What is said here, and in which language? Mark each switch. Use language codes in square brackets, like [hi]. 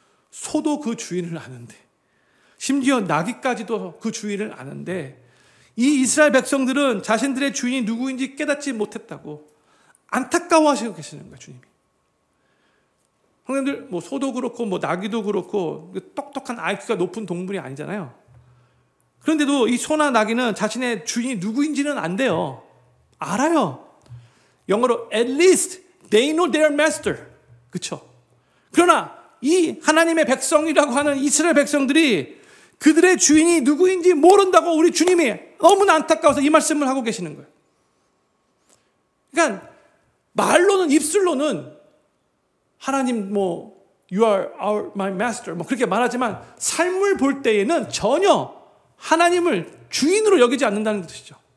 [ko] 소도 그 주인을 아는데, 심지어 나귀까지도 그 주인을 아는데 이 이스라엘 백성들은 자신들의 주인이 누구인지 깨닫지 못했다고 안타까워하시고 계시는 거예요, 주님이. 형님들, 뭐 소도 그렇고 뭐 나귀도 그렇고 똑똑한 IQ가 높은 동물이 아니잖아요. 그런데도 이 소나 나귀는 자신의 주인이 누구인지는 안 돼요. 알아요. 영어로 [en] at least they know their master. [ko] 그렇죠? 그러나 이 하나님의 백성이라고 하는 이스라엘 백성들이 그들의 주인이 누구인지 모른다고 우리 주님이 너무나 안타까워서 이 말씀을 하고 계시는 거예요. 그러니까 말로는, 입술로는 하나님 뭐 [en] you are my master [ko] 뭐 그렇게 말하지만 삶을 볼 때에는 전혀 하나님을 주인으로 여기지 않는다는 뜻이죠.